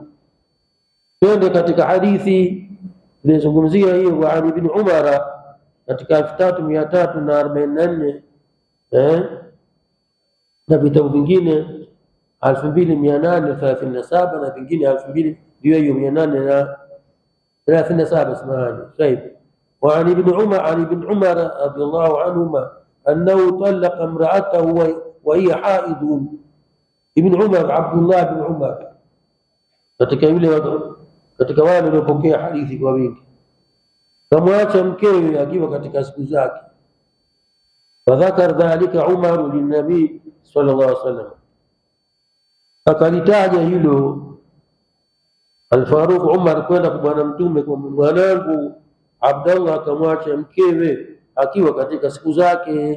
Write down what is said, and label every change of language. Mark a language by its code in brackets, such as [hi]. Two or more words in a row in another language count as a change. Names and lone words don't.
[sw] Twende katika hadithi inazungumzia hiyo wa Ali ibn Umar katika 3344 na vitabu vingine 2837 na vingine 2000 ndio hiyo 837. Samahani sahihi. [ar] وعن ابن عمر رضي الله عنهما أنه طلق امرأته وهي حائض. [sw] ابن عمر عبد الله بن عمر katika wale waliopokea hadithi kwa wingi, kamwacha mkewe akiwa katika siku zake. [ar] فذكر ذلك عمر للنبي صلى الله عليه وسلم, [sw] akalitaja hilo Al-Faruq Umar kwenda kwa bwana mtume, kwa mwanangu Abdallah akamwacha mkewe akiwa katika siku zake.